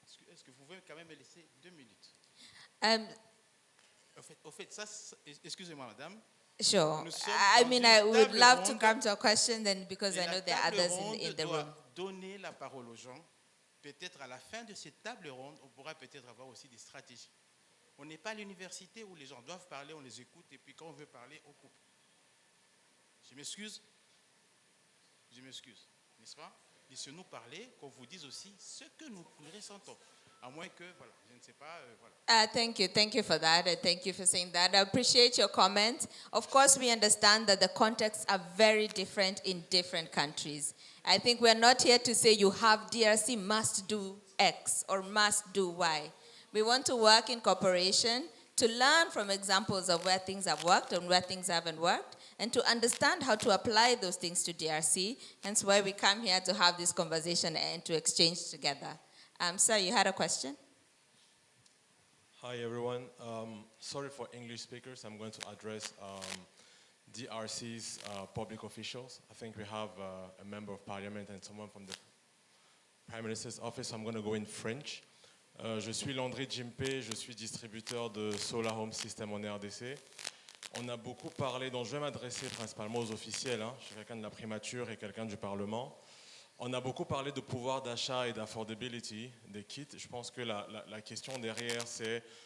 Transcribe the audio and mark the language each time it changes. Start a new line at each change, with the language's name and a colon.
French: Est-ce que vous pouvez quand même me laisser 2 minutes? Au fait, ça, excusez-moi, madame.
English: Sure. I mean, I would love to come to a question then because I know there are others in the room.
French: Donner la parole aux gens. Peut-être à la fin de cette table ronde, on pourra peut-être avoir aussi des stratégies. On n'est pas à l'université où les gens doivent parler, on les écoute et puis quand on veut parler, on coupe. Je m'excuse, n'est-ce pas? Laissez-nous parler, qu'on vous dise aussi ce que nous ressentons. À moins que, voilà, je ne sais pas, voilà.
English: Thank you for that, and thank you for saying that. I appreciate your comment. Of course, we understand that the contexts are very different in different countries. I think we're not here to say you have DRC must do X or must do Y. We want to work in cooperation to learn from examples of where things have worked and where things haven't worked, and to understand how to apply those things to DRC. Hence why we come here to have this conversation and to exchange together. Sir, you had a question? Hi, everyone. Sorry for English speakers. I'm going to address DRC's public officials. I think we have a member of parliament and someone from the Prime Minister's office. So I'm going to go in French.
French: Je suis Landry Jimpe, je suis distributeur de Solar Home System en RDC. On a beaucoup parlé, donc je vais m'adresser principalement aux officiels. Je suis quelqu'un de la primature et quelqu'un du Parlement. On a beaucoup parlé de pouvoir d'achat et d'affordability des kits. Je pense que la question derrière, c'est